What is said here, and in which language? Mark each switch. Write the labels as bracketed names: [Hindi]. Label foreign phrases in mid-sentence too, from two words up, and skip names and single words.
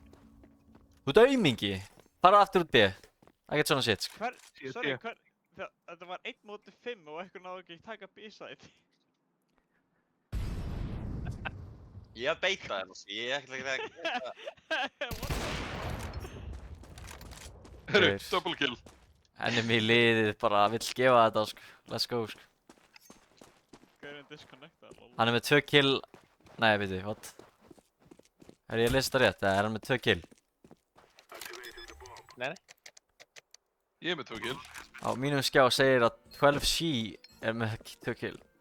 [Icelandic] Þú ert aumingi. Fara aftur út B. Ekkert svona shit, sko. Sorry, þetta var 1 móti 5 og ekkur náðu ekki að taka B-side. Ég hef beitað hérna, sko. Ég er ekkert ekki Herru, Tveir. [English] double kill. [Icelandic] Enemy liðið bara vill gefa þetta, sko. [English] Let's go, [Icelandic] sko. Hver er disconnectað, lol. Hann er með 2 kill. Nei, veitu, what? Er ég að lesa þetta rétt, eða er hann með 2 kill? Ég er með 2 kill. Á mínum skjá segir að 12C er með 2 kill.